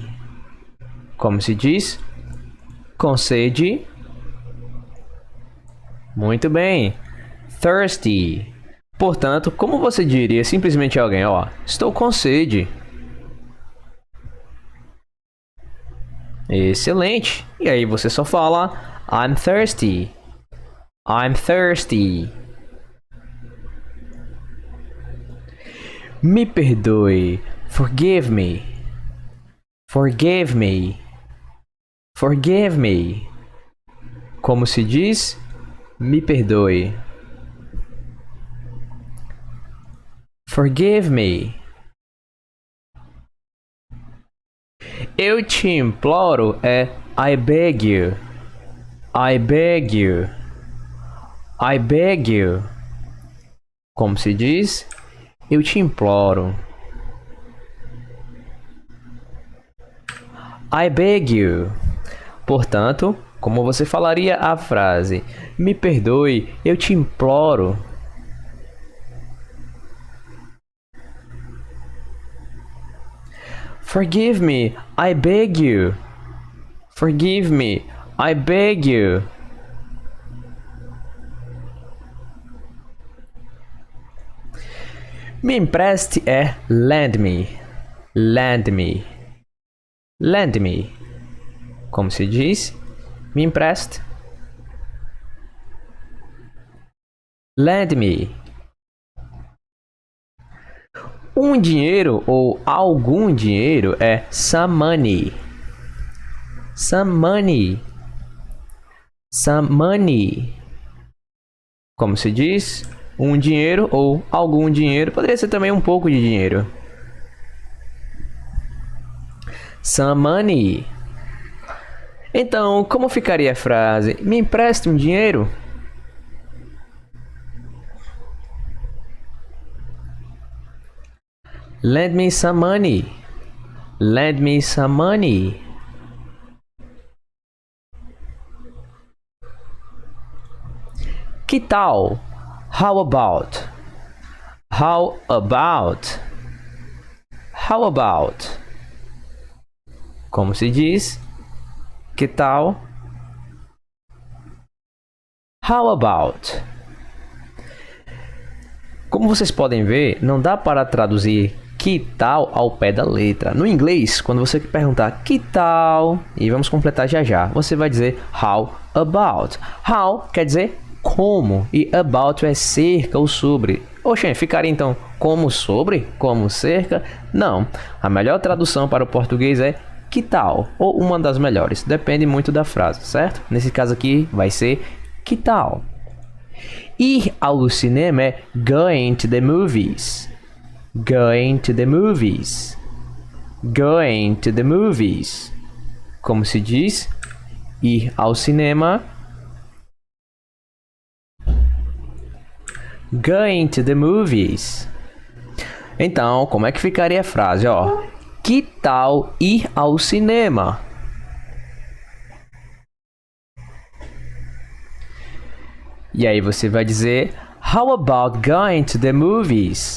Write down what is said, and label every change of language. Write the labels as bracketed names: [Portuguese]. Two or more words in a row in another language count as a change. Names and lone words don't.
[Portuguese] Como se diz? Com sede. Muito bem. Thirsty. Portanto, como você diria simplesmente a alguém, ó, estou com sede. Excelente. E aí você só fala [English] I'm thirsty. I'm thirsty. [Portuguese] Me perdoe. [English] Forgive me. Forgive me. Forgive me. [Portuguese] Como se diz? Me perdoe. [English] Forgive me. [Portuguese] Eu te imploro é [English] I beg you. I beg you. I beg you. [Portuguese] Como se diz? Eu te imploro. [English] I beg you. [Portuguese] Portanto, como você falaria a frase? Me perdoe, eu te imploro. [English] Forgive me, I beg you. Forgive me, I beg you. [Portuguese] Me empreste é [English] lend me. Lend me. Lend me. [Portuguese] Como se diz? Me empreste. [English] Lend me. [Portuguese] Um dinheiro ou algum dinheiro é [English] some money. Some money. Some money. [Portuguese] Como se diz? Um dinheiro ou algum dinheiro. Poderia ser também um pouco de dinheiro. [English] Some money. [Portuguese] Então, como ficaria a frase? Me empreste um dinheiro? [English] Lend me some money. Lend me some money. [Portuguese] Que tal? [English] How about? How about? How about? [Portuguese] Como se diz? Que tal? [English] How about? [Portuguese] Como vocês podem ver, não dá para traduzir que tal ao pé da letra. No inglês, quando você perguntar que tal, e vamos completar já já, você vai dizer [English] how about. [Portuguese] How quer dizer como e about é cerca ou sobre. Oxe, ficaria então como sobre, como cerca? Não. A melhor tradução para o português é que tal, ou uma das melhores. Depende muito da frase, certo? Nesse caso aqui vai ser que tal. Ir ao cinema é [English] going to the movies. Going to the movies. Going to the movies. [Portuguese] Como se diz? Ir ao cinema. [English] Going to the movies. [Portuguese] Então, como é que ficaria a frase, ó? Que tal ir ao cinema? E aí você vai dizer [English] how about going to the movies?